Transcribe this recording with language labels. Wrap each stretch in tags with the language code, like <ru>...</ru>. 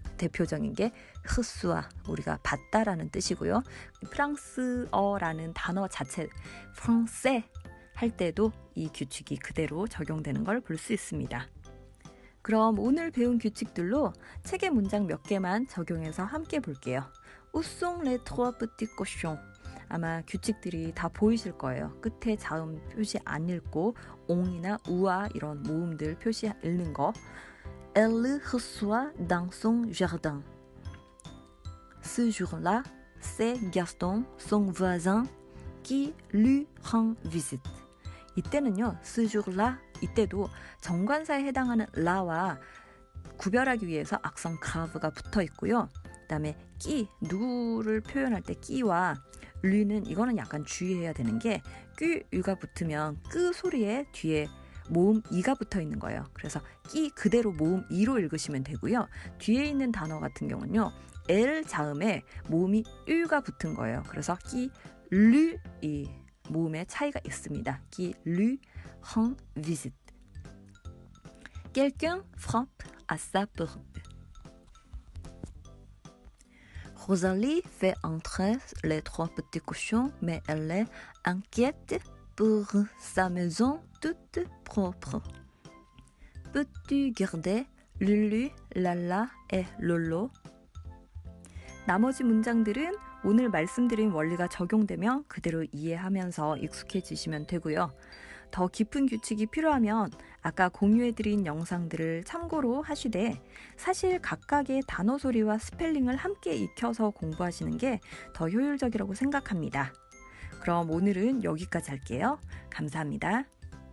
<ko>대표적인 게 흐수아 우리가 봤다라는 뜻이고요. 프랑스어라는 단어 자체 프랑세 할 때도 이 규칙이 그대로 적용되는 걸 볼 수 있습니다. 그럼 오늘 배운 규칙들로 책의 문장 몇 개만 적용해서 함께 볼게요.</ko> <fr>Où sont les trois petits cochons?</fr> <ko>아마 규칙들이 다 보이실 거예요. 끝에 자음 표시 안 읽고 옹이나 우와 이런 모음들 표시 읽는 거.</ko> <fr>Elle reçoit dans son jardin. Ce jour-là, c'est Gaston, son voisin, qui lui rend visite.</fr> <ko>이때는요,</ko> <fr>ce jour-là</fr> <ko>이때도 정관사에 해당하는 라와 구별하기 위해서 악성 그라브가 붙어 있고요. 그다음에 끼 누구를 표현할 때 끼와 류는 이거는 약간 주의해야 되는 게 끼가 붙으면 끄 소리에 뒤에 모음 이가 붙어 있는 거예요. 그래서 끼 그대로 모음 이로 읽으시면 되고요. 뒤에 있는 단어 같은 경우는요. L 자음에 모음이 으가 붙은 거예요. 그래서 끼 류 이 모음의 차이가 있습니다.</ko> <fr>qui lui rend visite. Quelqu'un frappe à sa porte. Rosalie fait entrer les trois petits cochons, mais elle est inquiète pour sa maison toute propre. Peux-tu garder Lulu, Lala et Lolo?</fr> <ko>나머지 문장들은 오늘 말씀드린 원리가 적용되면 그대로 이해하면서 익숙해지시면 되고요. 더 깊은 규칙이 필요하면 아까 공유해드린 영상들을 참고로 하시되 사실 각각의 단어 소리와 스펠링을 함께 익혀서 공부하시는 게 더 효율적이라고 생각합니다. 그럼 오늘은 여기까지 할게요. 감사합니다.</ko>